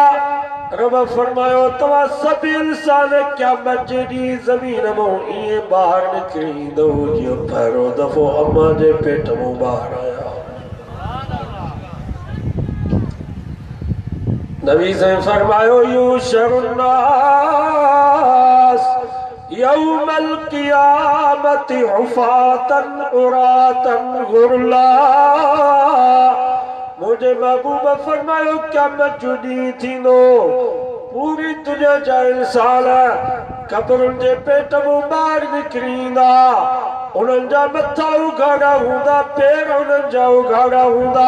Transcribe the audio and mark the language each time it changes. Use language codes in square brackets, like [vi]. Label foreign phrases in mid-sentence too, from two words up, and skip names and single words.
[sd] रब फरमायो तव्हां सभु इंसान क़यामत जे ॾींहुं ज़मीन मां ईअं ॿाहिरि निकिरी ईंदव जीअं पहिरियों दफ़ो अम्मा जे पेट मां ॿाहिरि आया। [ar] नबी साईं फरमायो يحشر الناس يوم القيامة حفاة عراة غرلا. [sd] मुझे महबूब फरमायो क़यामत जो ॾींहुं थींदो, पूरी दुनिया जा इंसान कब्रुनि जे पेट मां ॿाहिरि निकिरी ईंदा, उन्हनि जा मथा उघाड़ा हूंदा, पेर उन्हनि जा उघाड़ा हूंदा।